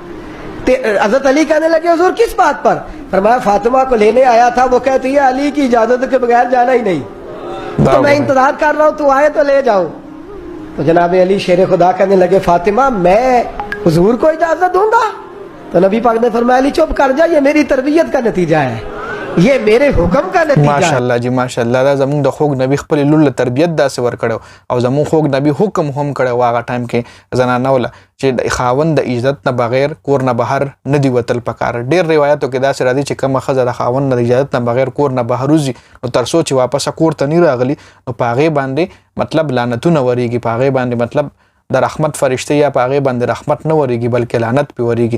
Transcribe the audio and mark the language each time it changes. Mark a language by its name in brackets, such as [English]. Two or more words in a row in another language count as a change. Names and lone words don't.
[Urdu] حضرت علی کہنے لگے حضور کس بات پر؟ فرمایا فاطمہ کو لینے آیا تھا، وہ کہتی ہے علی کی اجازت کے بغیر جانا ہی نہیں، تو میں انتظار کر رہا ہوں، تو آئے تو لے جاؤ. تو جناب علی شیر خدا کہنے لگے فاطمہ میں حضور کو اجازت دوں گا? تو نبی پاک نے فرمایا علی چپ کر جا، یہ میری تربیت کا نتیجہ ہے، یہ میرے حکم کا نتیجہ ہے. ماشاءاللہ جی ماشاءاللہ. [Pashto] دا زموږ د خوږ نبی خپل لور له تربیت داسې ورکړو او زموږ خوږ نبی حکم هم کړو هغه ټایم کې زنانه وله چې خاوند د اجازت نه بغیر کور نه بهر نه دی وتل پکار. ډېر روایتو کې داسې راځي چې کومه ښځه د خاوند د اجازت نه بغیر کور نه بهر وځي نو تر څو چې واپس کور ته نه راغلي نو په هغې باندې مطلب لعنتونه ورېږي، په هغې باندې مطلب د رحمت فرشته یا په هغې باندې رحمت نه ورېږي بلکې لعنت پې ورېږي.